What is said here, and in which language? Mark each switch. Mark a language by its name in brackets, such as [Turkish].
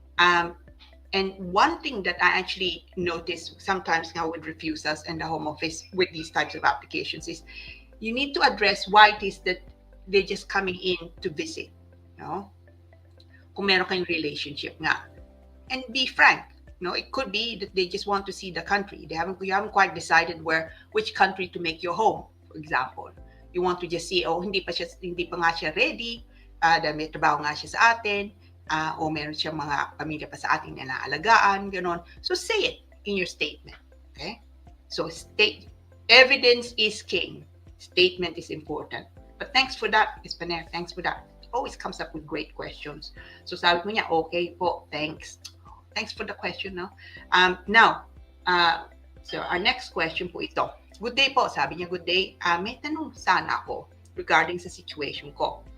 [English] And one thing that I actually notice sometimes now with refusals and the Home Office with these types of applications is you need to address why it is that they're just coming in to visit, no? [Filipino] Kung meron kayong relationship nga. [English] And be frank, [Filipino] no? [English] It could be that they just want to see the country. You haven't quite decided which country to make your home, for example. You want to just see, [Filipino] hindi pa nga siya ready, dahil may trabaho nga siya sa atin, o meron siyang mga pamilya pa sa atin na naalagaan, gano'n. [English] So say it in your statement, okay? So evidence is king. Statement is important. But thanks for that, Ms. Paner. Thanks for that. Always comes up with great questions. So [Filipino] sabi mo niya, [English] okay po, thanks. Thanks for the question, no? Now, so our next question po ito. Good day po, sabi niya, good day. [Filipino] May tanong sana ako regarding sa situation ko.